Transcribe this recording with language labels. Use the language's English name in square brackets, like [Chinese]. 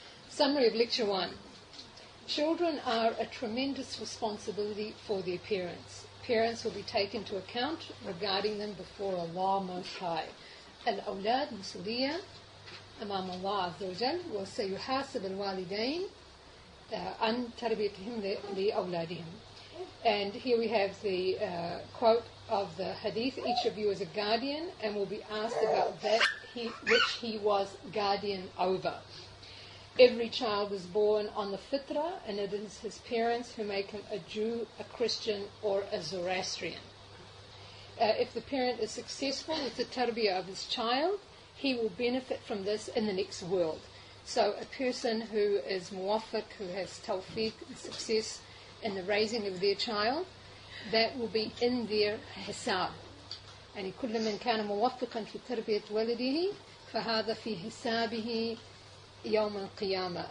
[English] Summary of Lecture 1. Children are a tremendous responsibility for their parents. Parents will be taken into account regarding them before Allah Most High. [Arabic] الأولاد مسؤولية أمام الله عز وجل وسيحاسب الوالدين عن تربيتهم لأولادهم. [English] And here we have the quote of the hadith: each of you is a guardian and will be asked about that which he was guardian over. Every child is born on the fitrah, and it is his parents who make him a Jew, a Christian, or a Zoroastrian. If the parent is successful with the tarbiyya of his child, he will benefit from this in the next world. So a person who is muwafiq, who has tawfiq and success in the raising of their child, that will be in their hisab. [Arabic] يعني كل من كان موفقا في تربية ولده فهذا في حسابه يوم القيامة.